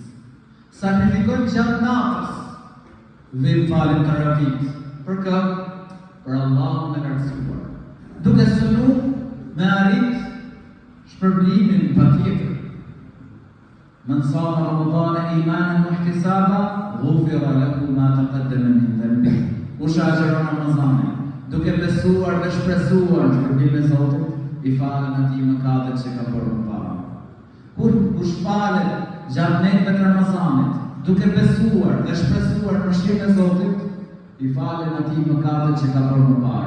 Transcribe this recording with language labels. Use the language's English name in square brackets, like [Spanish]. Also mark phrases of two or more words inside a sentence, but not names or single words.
[Albanian] Sakrifikojmë gjatë natës, vim falim taravit, për kë? Për Allahun e lartësuar. Duke synu me arrit shpërblimin patjetër. [Arabic] من صام رمضان إيمانا واحتسابا غفر له ما تقدم من ذنبه. [Albanian] Kush agjeron Ramazanin duke besuar dhe shpresuar shpërblimin e Zotit, i falen atij mëkatet që ka bërë më parë. Kush falet gjatë netëve të Ramazanit, duke besuar dhe shpresuar mëshirën e Zotit, i falen atij mëkatet që ka bërë më parë.